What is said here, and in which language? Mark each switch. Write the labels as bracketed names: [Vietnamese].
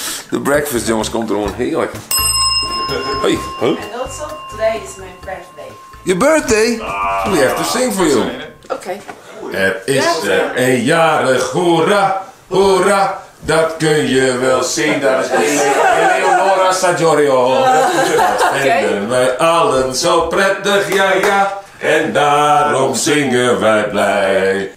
[Dutch] De breakfast, jongens, komt er gewoon heerlijk. Hey, huh? [English] And also, today is my birthday. Your birthday? We have to sing for you. Okay. [Dutch] Er is een jarig, hoera, hoera. Dat kun je wel zien, dat is Eleonora Saggiorio. Dat vinden wij allen zo prettig, ja ja. En daarom zingen wij blij.